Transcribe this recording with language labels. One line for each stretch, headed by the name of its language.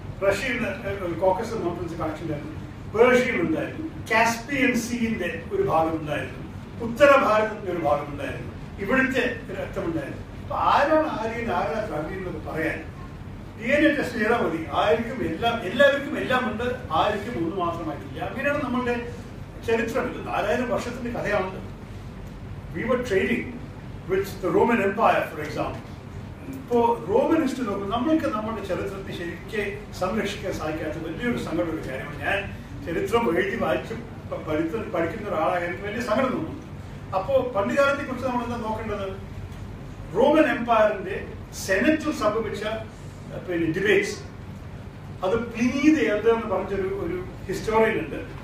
Malayalam: റഷ്യയിൽ നിന്ന് Caucasus mountains connection ഉണ്ടായിരുന്നു, പേർഷ്യൻ ഉണ്ടായിരുന്നു, കാസ്പിയൻ സീന്റെ ഒരു ഭാഗം ഉണ്ടായിരുന്നു, ഉത്തര ഭാരതത്തിന്റെ ഒരു ഭാഗം ഉണ്ടായിരുന്നു, ഇവിടുത്തെ രക്തമുണ്ടായിരുന്നു. അപ്പൊ ആരാണ് ആര്യൻ, ആരാണ് ദ്രവ്യം എന്നൊക്കെ പറയാൻ DNA ടെസ്റ്റ് ചെയ്താൽ മതി. എല്ലാവർക്കും എല്ലാം ഉണ്ട്, ആർക്കും ഒന്ന് മാത്രമായിട്ടില്ല. അങ്ങനെയാണ് നമ്മളുടെ ചരിത്രം. 4000 വർഷത്തിന്റെ കഥയാണത്.
English: We were trading with the Roman Empire, for example.
Malayalam: ഇപ്പോൾ റോമൻ ഹിസ്റ്ററി നോക്കുമ്പോൾ നമ്മൾക്ക് നമ്മുടെ ചരിത്രത്തെ ശരിക്കും സംരക്ഷിക്കാൻ സാധിക്കാത്ത വലിയൊരു സങ്കടമുള്ള കാര്യമാണ്. ഞാൻ ചരിത്രം എഴുതി വായിച്ച് പഠിക്കുന്ന ഒരാളായ എനിക്ക് വലിയ സങ്കടം തോന്നുന്നു. അപ്പോൾ പണ്ടുകാലത്തെ കുറിച്ച് നമ്മൾ എന്താ നോക്കേണ്ടത്? റോമൻ എംപയറിന്റെ സെനറ്റിൽ സംഭവിച്ച പിന്നെ ഡിബേറ്റ്സ്, അത് പ്ലിനി ദ എൽഡർ എന്ന് പറഞ്ഞൊരു ഹിസ്റ്റോറിയൻ ഉണ്ട്.